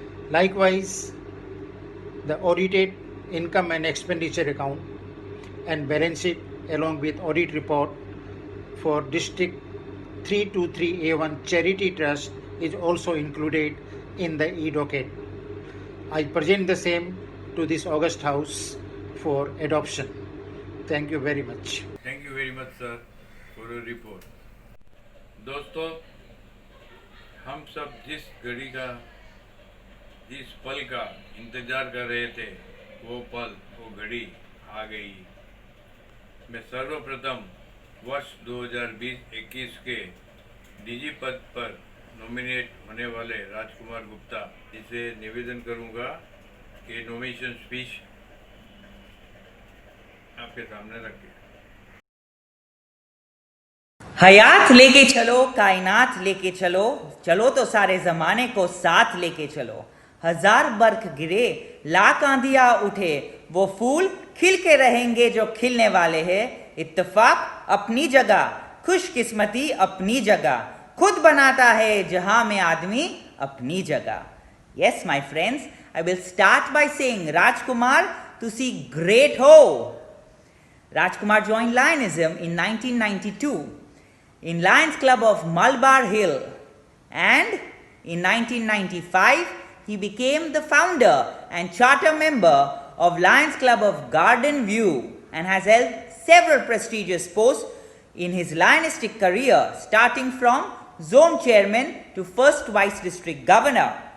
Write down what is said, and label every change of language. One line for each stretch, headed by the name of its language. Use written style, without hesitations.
English: Likewise, the audited income and expenditure account and balance sheet along with audit report for District 323A1 Charity Trust is also included in the e-docket. I present the same to this August House for adoption. Thank you very much. Thank you very much, sir, for your report.
Hindi: दोस्तों, हम सब जिस घड़ी का, जिस पल का इंतजार कर रहे थे, वो पल, वो घड़ी आ गई। मैं सर्वप्रथम वर्ष 2020-21 के डीजी पद पर नॉमिनेट होने वाले राजकुमार गुप्ता इसे निवेदन करूंगा कि नॉमिनेशन स्पीच आपके सामने रखें। हयात लेके चलो, कायनात लेके चलो, चलो तो सारे जमाने को साथ लेके चलो। 1000 बर्फ गिरे, लाख आंधियां उठे, वो फूल खिल के रहेंगे जो खिलने वाले हैं। इत्तेफाक अपनी जगह, खुशकिस्मती अपनी जगह, खुद बनाता है जहां में आदमी अपनी जगह।
English: Yes, my friends, I will start by saying Rajkumar to see great ho. Rajkumar joined Lionism in 1992 in Lions Club of Malabar Hill, and in 1995 he became the founder and charter member of Lions Club of Garden View and has held several prestigious posts in his Lionistic career, starting from Zone Chairman to First Vice District Governor.